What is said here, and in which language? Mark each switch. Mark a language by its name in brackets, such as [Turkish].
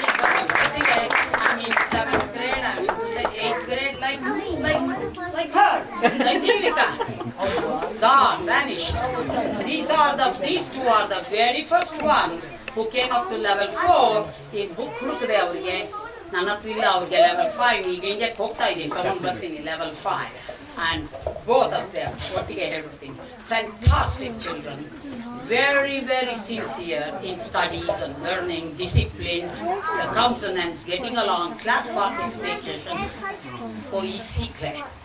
[English] I mean 7th grade, I mean 8th grade, like her, like Jivika. Gone, vanished. These two are the very first ones who came up to level 4. [Kannada] ಈಗ book ಹುಡುಕದೆ ಅವ್ರಿಗೆ, ನನ್ನ ಹತ್ರ ಇಲ್ಲ. ಅವ್ರಿಗೆ level 5. ಈಗ ಇಂಡಿಯಾಕ್ಕೆ ಹೋಗ್ತಾ ಇದ್ದೀನಿ, ತಗೊಂಡು ಬರ್ತೀನಿ level 5. [English] And both of them, [Kannada] ಒಟ್ಟಿಗೆ ಹೇಳ್ಬಿಡ್ತೀನಿ, [English] fantastic children, very very sincere in studies and learning, discipline, the countenance, getting along, class participation. [Hindi] कोई सीख रहे.